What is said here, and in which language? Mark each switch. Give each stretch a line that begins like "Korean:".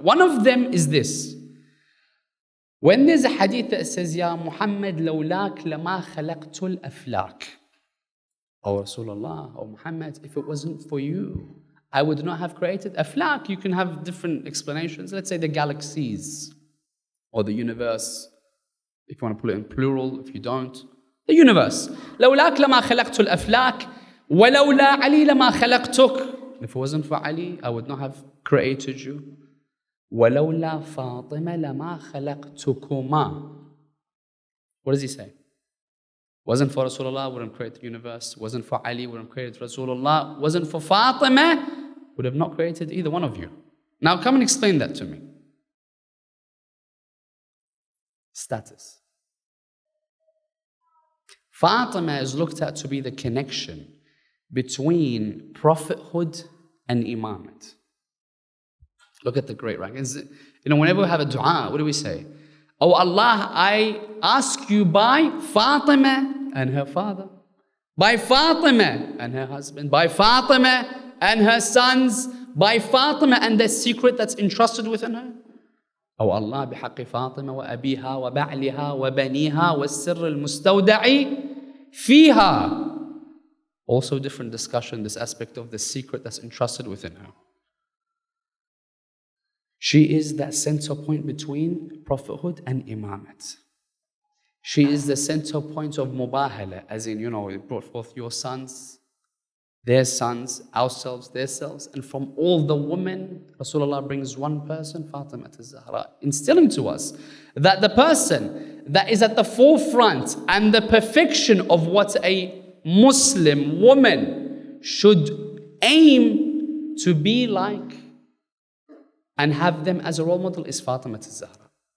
English: One of them is this. When there's a hadith that says, Ya Muhammad,
Arabic: lawlak lama khalaqtul aflak.
English: Oh Rasulullah, oh Muhammad, if it wasn't for you, I would not have created aflak. You can have different explanations. Let's say the galaxies or the universe. If you want to put it in plural, if you don't. The universe.
Arabic: لولاك لما خلقت الأفلاك ولولا علي لما خلقتك.
English: If it wasn't for Ali, I would not have created you.
Arabic: ولولا فاطمة لما خلقتكما.
English: What does he say? Wasn't for Rasulullah, wouldn't create the universe. Wasn't for Ali, wouldn't create Rasulullah. Wasn't for Fatima, would have not created either one of you. Now come and explain that to me. Status. Fatima is looked at to be the connection between prophethood and imamate. Look at the great rank. Whenever we have a dua, what do we say? Oh Allah, I ask you by Fatima and her father, by Fatima and her husband, by Fatima and her sons, by Fatima and the secret that's entrusted within her. Oh Allah,
Arabic: بحق فاطمة وأبيها وبعلها وبنيها والسر المستودع فيها.
English: Also different discussion, this aspect of the secret that's entrusted within her. She is that center point between prophethood and imamate. She is the center point of mubahala, as in, you brought forth your sons, their sons, ourselves, their selves, and from all the women, Rasulullah brings one person, Fatima Zahra, instilling to us that the person that is at the forefront and the perfection of what a Muslim woman should aim to be like and have them as a role model is Fatima Zahra.